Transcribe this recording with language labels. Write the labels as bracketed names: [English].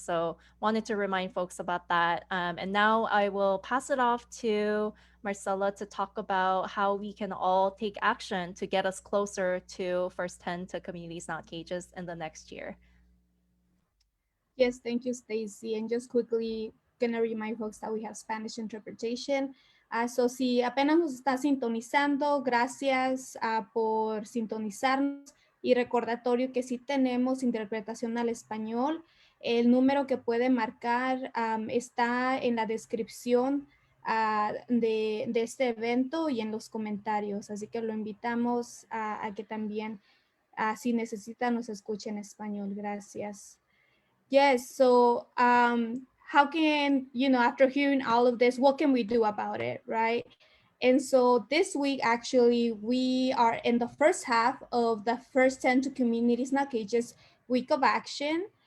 [English] So wanted to remind folks about that. And now I will pass it off to Marcella to talk about how we can all take action to get us closer to first 10 to communities, not cages in the next year. Yes, thank you, Stacy. And just quickly gonna remind folks that we have Spanish interpretation. [Spanish] So si apenas nos está sintonizando, gracias por sintonizarnos, y recordatorio que sí tenemos interpretación al español. El número que puede marcar está en la descripción de este evento y en los comentarios, así que lo invitamos a que también si necesita nos escuche en español. Gracias. [English] Yes, so how can, after hearing all of this, what can we do about it, right? And so this week, actually, we are in the first half of the first 10 to communities, not cages, week of action.